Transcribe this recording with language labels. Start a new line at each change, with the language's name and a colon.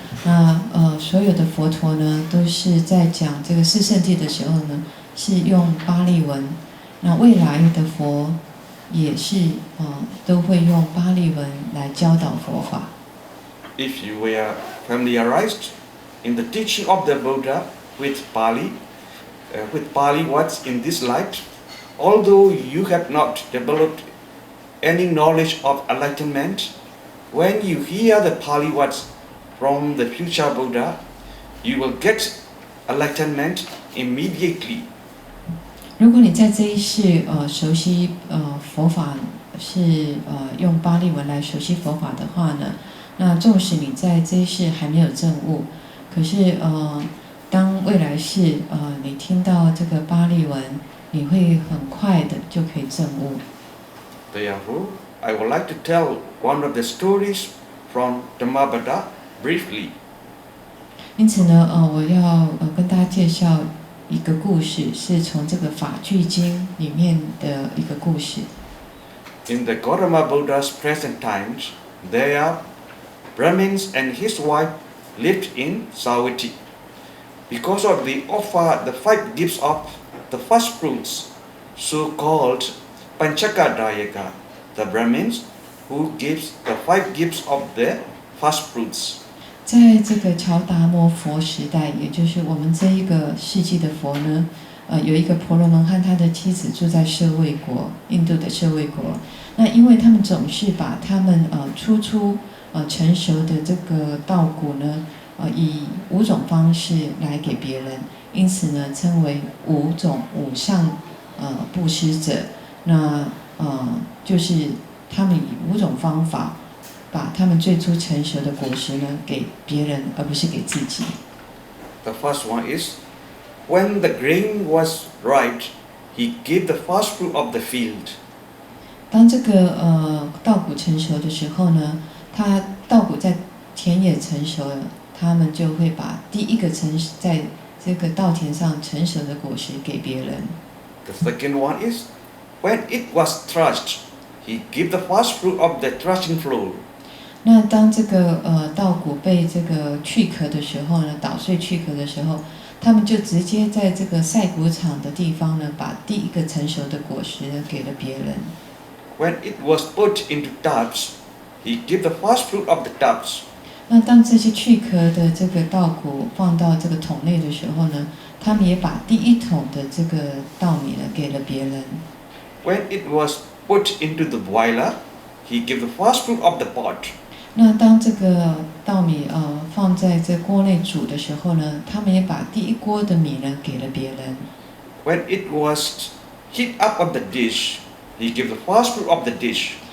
Chinese: 那所有的佛陀呢，都是在讲这个四圣谛的时候呢，是用巴利文。那未来的佛也是都会用巴利文来教导佛法。
English: If you were familiarized in the teaching of the Buddha with Pali words in this light, although you have not developed any knowledge of enlightenment, when you hear the Pali words from the future Buddha, you will get enlightenment immediately.
Chinese: 如果你在这一世熟悉佛法是用巴利文来熟悉佛法的话呢，那纵使你在这一世还没有证悟，可是当未来世你听到这个巴利文，你会很快的就可以证悟。
English: Therefore, I would like to tell one of the stories from Dhammappada briefly.
Chinese: 因此呢，我要跟大家介绍一个故事，是从这个法句经里面的一个故事。
English: In the Gautama Buddha's present times, there Brahmins and his wife lived in Savatthi. Because of the offer the 5 gifts of the first fruits, so-called Panchaka Dayaka, the Brahmins who gives the 5 gifts of the first fruits.
Chinese: 在这个乔达摩佛时代，也就是我们这一个世纪的佛呢，有一个婆罗门和他的妻子住在舍卫国，印度的舍卫国。那因为他们总是把他们初成熟的这个稻谷呢，以5种方式来给别人，因此呢称为5上布施者。那就是他们以5种方法，把他们最初成熟的果实呢给别人，而不是给自己。
English: The first one is, when the grain was ripe, he gave the first fruit of the field.
Chinese: 当这个稻谷成熟的时候呢，稻谷在田野成熟了，他们就会把第一个在这个稻田上成熟的果实给别人。
English: The second one is, when it was threshed, he gave the first fruit of the threshing floor.
Chinese: 那当这个稻谷被这个去壳的时候呢，捣碎去壳的时候，他们就直接在这个晒谷场的地方呢，把第一个成熟的果实呢给了别人。
English: When it was put into tubs, he gave the first fruit of the tubs.
Chinese: 那当这些去壳的这个稻谷放到这个桶内的时候呢，他们也把第一桶的这个稻米呢给了别人。
English: When it was put into the boiler, he gave the first fruit of the pot.
Chinese: 那当这个稻米放在这锅内煮的时候呢，他们也把第一锅的米呢给了别人。
English: When it was heat up on the dish, he gave the first fruit of the dish.